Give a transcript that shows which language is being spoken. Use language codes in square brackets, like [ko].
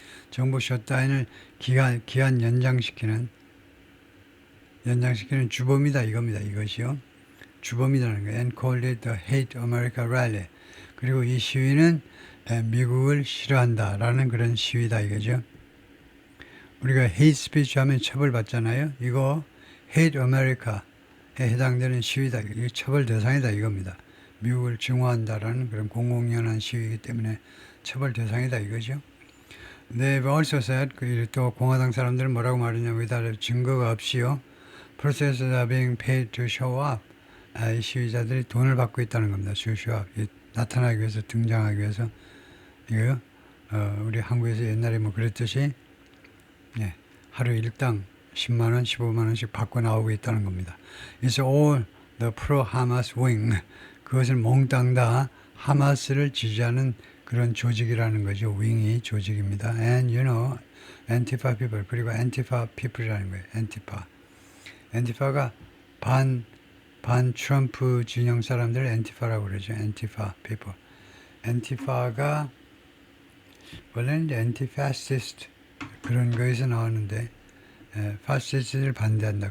[ko] 정부 셧다운을 기한 연장시키는 주범이다 이겁니다. 이것이요. 주범이라는 거예요. [en] And called it the Hate America Rally. [ko] 그리고 이 시위는 미국을 싫어한다라는 그런 시위다 이거죠. 우리가 hate speech 하면 처벌받잖아요. 이거 Hate America에 해당되는 시위다. 이게 처벌 대상이다 이겁니다. 미국을 증오한다라는 그런 공공연한 시위이기 때문에 처벌 대상이다 이거죠. [en] They've also said, [ko] 또 공화당 사람들은 뭐라고 말하냐면 without 증거가 없이요. [en] Protesters are being paid to show up. [ko] 이 시위자들이 돈을 받고 있다는 겁니다. [en] To show up. [ko] 나타나기 위해서, 등장하기 위해서. 이거요. 우리 한국에서 옛날에 뭐 그랬듯이 하루 일당 10만 원, 15만 원씩 받고 나오고 있다는 겁니다. [en] It's all the pro-Hamas wing. [ko] 그것을 몽땅 다 하마스를 지지하는 그런 조직이라는 거죠. 윙이 조직입니다. [en] And you know, Antifa people. [ko] 그리고 Antifa people이라는 거예요. Antifa가 반 트럼프 진영 사람들을 Antifa라고 그러죠. [en] Antifa people. [ko] Antifa가 원래는 이제 anti-fascist 그런 거에서 나오는데 파시스트를 반대한다.